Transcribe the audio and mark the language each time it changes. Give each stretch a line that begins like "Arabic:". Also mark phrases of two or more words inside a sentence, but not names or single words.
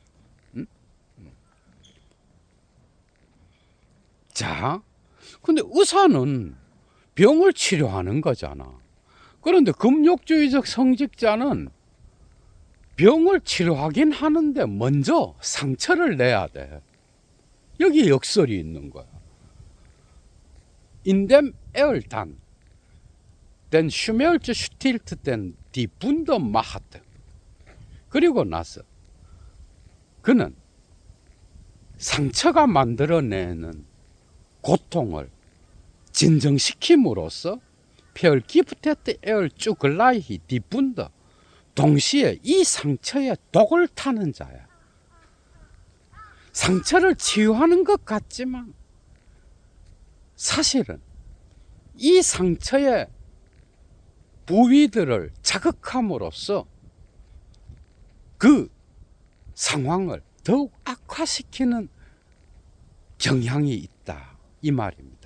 Korean: 자, 근데 의사는 병을 치료하는 거잖아. 그런데 금욕주의적 성직자는 병을 치료하긴 하는데 먼저 상처를 내야 돼. 여기 역설이 있는 거야.
German: indem er dann den Schmerz stillt den die Wunde macht.
Korean: 그리고 나서 그는 상처가 만들어내는 고통을 진정시킴으로써
German: vergiftet er zugleich die Wunde.
Korean: 동시에 이 상처에 독을 타는 자야. 상처를 치유하는 것 같지만 사실은 이 상처의 부위들을 자극함으로써 그 상황을 더욱 악화시키는 경향이 있다 이 말입니다.